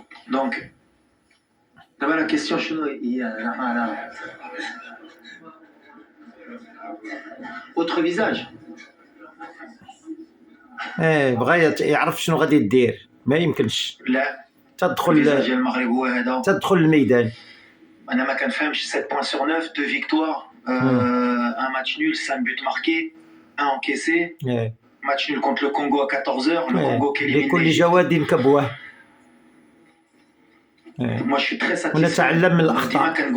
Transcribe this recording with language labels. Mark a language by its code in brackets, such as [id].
[fr] Donc, d'abord la question [ar] شنو هي [fr] autre visage. [ar] بغى يعرف شنو غادي دير ما يمكنش. لا تدخل الفيزاج ديال المغرب هو هذا. تدخل الميدان. انا ما كنفهمش [fr] 7 points sur 9 2 victoires un match nul 5 buts marqués 1 encaissé. Match nul contre le Congo à 14h, le Congo qui est éliminé. [ar] لكل جواد كبوه. [fr] Moi je suis très satisfait. [ar] ونتعلم من الاخطاء.